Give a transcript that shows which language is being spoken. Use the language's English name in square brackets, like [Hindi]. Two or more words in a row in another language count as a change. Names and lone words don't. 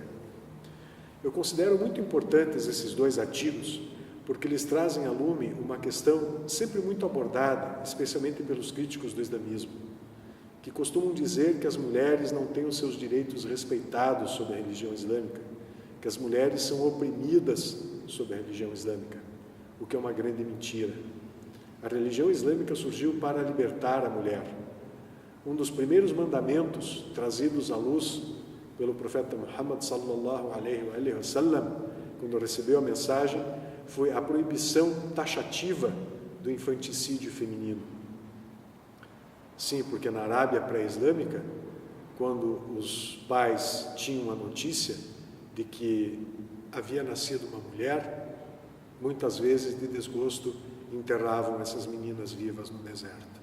[Portuguese] Eu considero muito importantes esses dois artigos, porque eles trazem à lume uma questão sempre muito abordada, especialmente pelos críticos do islamismo, que costumam dizer que as mulheres não têm os seus direitos respeitados sob a religião islâmica, que as mulheres são oprimidas sob a religião islâmica, o que é uma grande mentira. A religião islâmica surgiu para libertar a mulher. Um dos primeiros mandamentos trazidos à luz pelo profeta Muhammad [Arabic] صلى الله عليه وسلم, [Portuguese] quando recebeu a mensagem, foi a proibição taxativa do infanticídio feminino. Sim, porque na Arábia pré-islâmica, quando os pais tinham a notícia de que havia nascido uma mulher, muitas vezes de desgosto enterravam essas meninas vivas no deserto.